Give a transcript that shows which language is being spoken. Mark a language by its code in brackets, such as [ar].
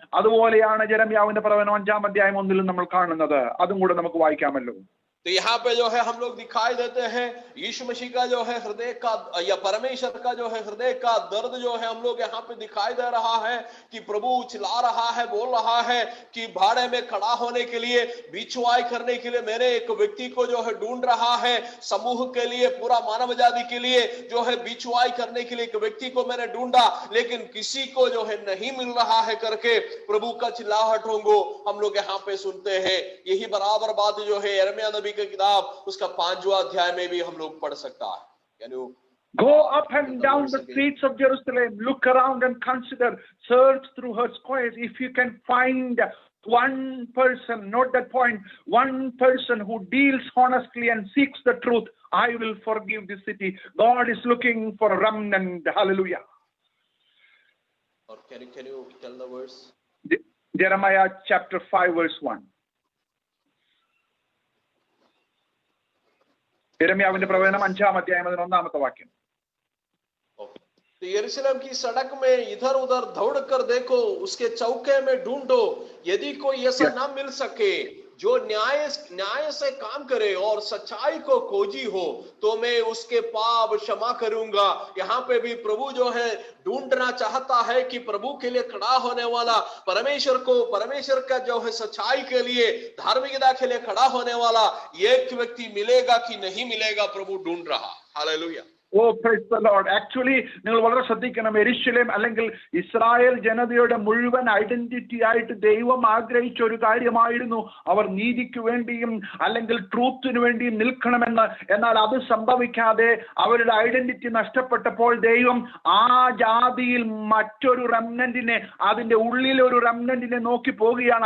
[ml] അതുപോലെയാണ് യെരമ്യാവിന്റെ പ്രവചനം 5-ാം അധ്യായം 1-ൽ നമ്മൾ കാണുന്നത്. അതും കൂടെ നമുക്ക് വായിക്കാമല്ലോ. [hi] तो यहाँ पे जो है हम लोग दिखाई देते हैं यीशु मसीह का जो है हृदय का या परमेश्वर का जो है हृदय का दर्द जो है हम लोग यहाँ पे दिखाई दे रहा है कि प्रभु चिल्ला रहा है, बोल रहा है कि भाड़े में खड़ा होने के लिए, बिछुआई करने के लिए मैंने एक व्यक्ति को जो है ढूंढ रहा है। समूह के लिए, पूरा मानव जाति के लिए जो है बिछुआई करने के लिए एक व्यक्ति को मैंने ढूंढा, लेकिन किसी को जो है नहीं मिल रहा है करके प्रभु का चिल्लाहट होंगो हम लोग यहाँ पे सुनते हैं। यही बराबर बात जो है यिर्मयाह नबी की किताब उसका 5वां अध्याय में भी हम लोग पढ़ सकता है। यानी [en] Go up and down the streets of Jerusalem, look around and consider, search through her squares. If you can find one person, note that point, one person who deals honestly and seeks the truth, I will forgive this city. God is looking for a remnant. Hallelujah. Or can you tell the verse? Jeremiah chapter 5 verse 1. [ml] യെരമ്യാവിന്റെ പ്രവചനം 5-ാം അധ്യായം 1-ാമത്തെ വാക്യം. [hi] तो यरूशलेम की सड़क में इधर उधर दौड़ कर देखो, उसके चौके में ढूंढो, यदि कोई ऐसा ना मिल सके जो न्याय से काम करे और सच्चाई को खोजी हो, तो मैं उसके पाप क्षमा करूंगा। यहाँ पे भी प्रभु जो है ढूंढना चाहता है कि प्रभु के लिए खड़ा होने वाला, परमेश्वर का जो है सच्चाई के लिए, धार्मिकता के लिए खड़ा होने वाला एक व्यक्ति मिलेगा कि नहीं मिलेगा, प्रभु ढूंढ रहा। Hallelujah. [en] Oh, praise the Lord. [ml] Actually, നിങ്ങൾ വളരെ ശ്രദ്ധിക്കണം. യെരൂശലേം അല്ലെങ്കിൽ ഇസ്രായേൽ ജനതയുടെ മുഴുവൻ ഐഡന്റിറ്റി ആയിട്ട് ദൈവം ആഗ്രഹിച്ച ഒരു കാര്യമായിരുന്നു അവർ നീതിക്ക് വേണ്ടിയും അല്ലെങ്കിൽ ട്രൂത്തിന് വേണ്ടിയും നിൽക്കണമെന്ന്. എന്നാൽ അത് സംഭവിക്കാതെ അവരുടെ ഐഡന്റിറ്റി നഷ്ടപ്പെട്ടപ്പോൾ ദൈവം ആ ജാതിയിൽ മറ്റൊരു റെമനന്റിനെ, അതിന്റെ ഉള്ളിൽ ഒരു റെമനന്റിനെ നോക്കി പോവുകയാണ്.